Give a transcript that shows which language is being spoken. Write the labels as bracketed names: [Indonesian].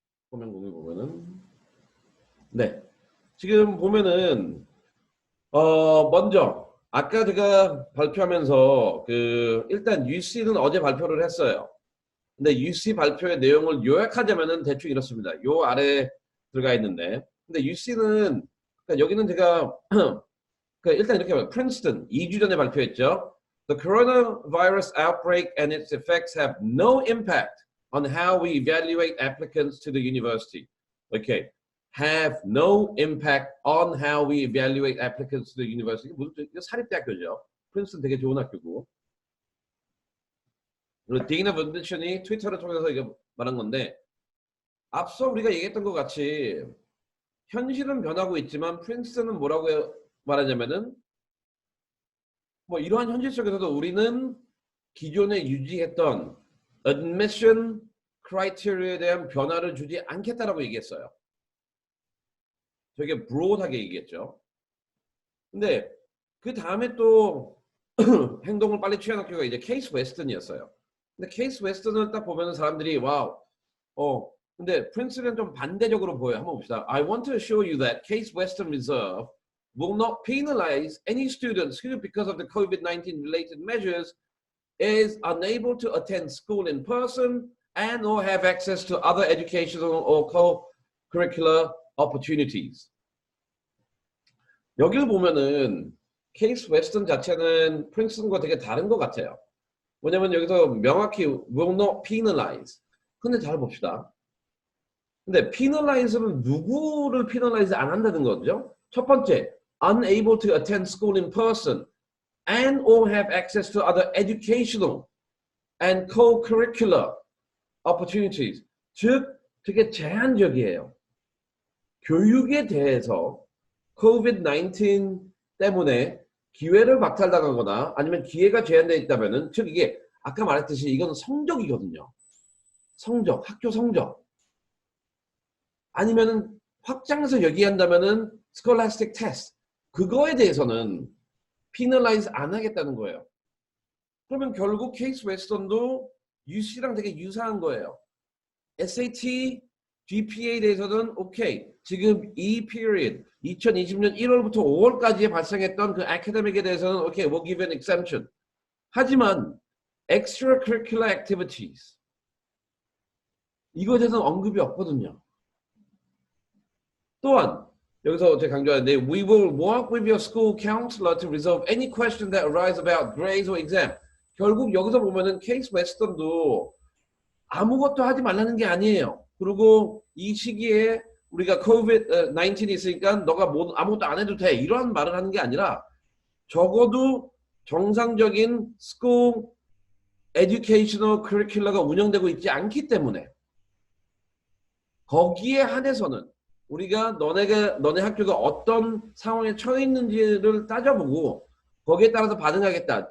[Korean] 화면 공유 보면은 네 지금 보면은 먼저 아까 제가 발표하면서 일단 UC는 어제 발표를 했어요. 근데 UC 발표의 내용을 요약하자면은 대충 이렇습니다. 요 아래 들어가 있는데 근데 UC는 그러니까 여기는 제가 일단 이렇게 봐요. 프린스턴 2주 전에 발표했죠. [English] The coronavirus outbreak and its effects have no impact on how we evaluate applicants to the university. Okay. Have no impact on how we evaluate applicants to the university. [Korean] 이거 사립대학교죠. 프린스턴 되게 좋은 학교고. 그리고 디나 번드션이 트위터를 통해서 이거 말한 건데, 앞서 우리가 얘기했던 것 같이 현실은 변하고 있지만 프린스턴은 뭐라고 말하냐면은 뭐 이러한 현실 속에서도 우리는 기존에 유지했던 admission criteria에 대한 변화를 주지 않겠다라고 얘기했어요. 되게 broad하게 얘기했죠. 근데 그 다음에 또 행동을 빨리 취한 학교가 이제 케이스 웨스턴이었어요. 근데 케이스 웨스턴을 딱 보면은 사람들이 와우, 근데 프린스턴은 좀 반대적으로 보여요. 한번 봅시다. [English] I want to assure you that Case Western Reserve will not penalize any students who, because of the COVID-19 related measures, is unable to attend school in person and or have access to other educational or co-curricular opportunities. [Korean] 여기를 보면은 케이스 웨스턴 자체는 프린스턴과 되게 다른 것 같아요. 왜냐면 여기서 명확히 [English] will not penalize. [Korean] 근데 잘 봅시다. 근데 penalize는 누구를 penalize 안 한다는 거죠? 첫 번째, [English] unable to attend school in person and or have access to other educational and co-curricular opportunities. [Korean] 즉, 되게 제한적이에요. 교육에 대해서 COVID-19 때문에 기회를 박탈당하거나 아니면 기회가 제한되어 있다면은, 즉 이게 아까 말했듯이 이건 성적이거든요. 성적, 학교 성적. 아니면은 확장해서 얘기한다면은 scholastic test. 그거에 대해서는 penalize 안 하겠다는 거예요. 그러면 결국 케이스 웨스턴도 UC랑 되게 유사한 거예요. SAT, GPA에 대해서는 오케이. 지금 이 period 2020년 1월부터 5월까지에 발생했던 그 academic에 대해서는 오케이, [English] we'll give an exemption. [Korean] 하지만 extracurricular activities 이거에 대해서는 언급이 없거든요. 또한 여기서 제가 강조하는데 [English] we will work with your school counselor to resolve any question that arise about grades or exam. [Korean] 결국 여기서 보면은 케이스 웨스턴도 아무것도 하지 말라는 게 아니에요. 그리고 이 시기에 우리가 COVID-19이 있으니까 너가 아무것도 안 해도 돼. 이런 말을 하는 게 아니라 적어도 정상적인 school educational curriculum가 운영되고 있지 않기 때문에 거기에 한해서는 우리가 너네 학교가 어떤 상황에 처해 있는지를 따져보고 거기에 따라서 반응하겠다.